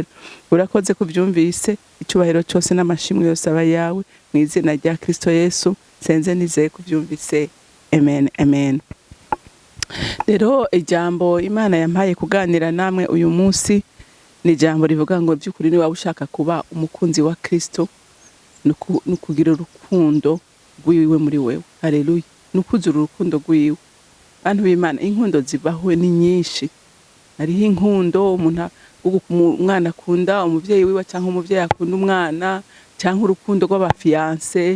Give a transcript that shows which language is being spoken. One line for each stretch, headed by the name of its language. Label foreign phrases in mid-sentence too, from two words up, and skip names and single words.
Rundi: Urakoze kubyumvise, icyubahiro cyose n'amashimwe yose aba yawe mu izina rya Kristo Yesu. Senze nizeye kubyumvise. Amen. Amen. Rero ijambo Imana yampaye kuganira namwe uyu munsi ni ijambo rivuga ngo by'ukuri ni waba ushaka kuba umukunzi wa Kristo nukugira urukundo rwiwe muri wewe. Haleluya. Nukuzura urukundo rwiwe. Bantu b'Imana, inkundo zibaho ni nyinshi. Hariho inkundo umwana akunda umuvyeyi wiwe cyangwa umuvyeyi akunda umwana, cyangwa urukundo rw'abafiance.